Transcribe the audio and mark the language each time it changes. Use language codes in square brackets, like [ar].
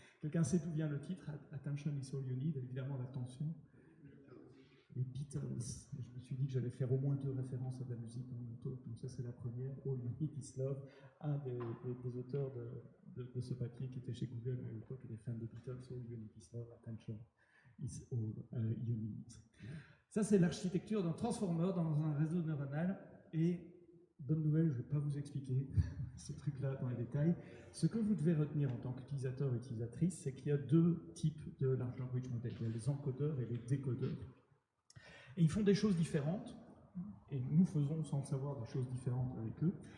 [fr] Quelqu'un sait d'où vient le titre? [en] Attention is all you need, [fr] évidemment l'attention. Les Beatles. Et je me suis dit que j'allais faire au moins 2 références à de la musique dans mon talk. Donc ça, c'est la première. [en] All You Need Is Love. [fr] Un des auteurs de ce papier qui était chez Google à l'époque, était fan des Beatles. [en] All You Need Is Love. Attention is all you need. [fr] Ça, c'est l'architecture d'un transformer dans un réseau neuronal. Et bonne nouvelle, je ne vais pas vous expliquer ce truc-là dans les détails. Ce que vous devez retenir en tant qu'utilisateur ou utilisatrice, c'est qu'il y a 2 types de large language model. Il y a les encodeurs et les décodeurs. Et ils font des choses différentes, et nous faisons sans le savoir des choses différentes avec eux.